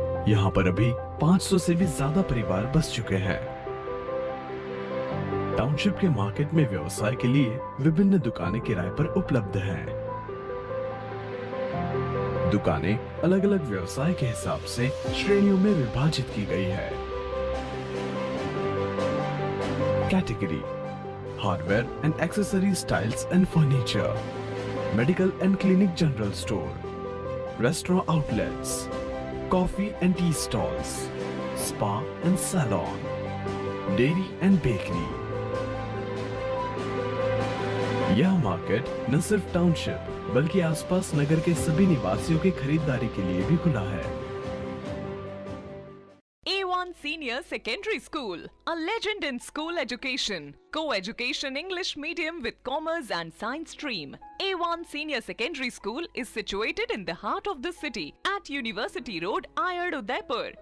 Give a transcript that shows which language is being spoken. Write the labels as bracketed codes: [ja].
[hi] यहाँ पर अभी 500 से भी ज्यादा परिवार बस चुके हैं। टाउनशिप के मार्केट में व्यवसाय के लिए विभिन्न दुकानें किराए पर उपलब्ध हैं। दुकानें अलग अलग व्यवसाय के हिसाब से श्रेणियों में विभाजित की गई है। [en] Category: hardware and accessories, styles and furniture, medical and clinic general store, restaurant outlets, coffee and tea stalls, spa and salon, dairy and bakery. [hi] यह मार्केट न सिर्फ टाउनशिप बल्कि आसपास नगर के सभी निवासियों की खरीदारी के लिए भी खुला है। [en] A1 Senior Secondary School, a legend in school education. Co-education English medium with commerce and science stream. A1 Senior Secondary School is situated in the heart of the city at University Road, Ayad, Udaipur.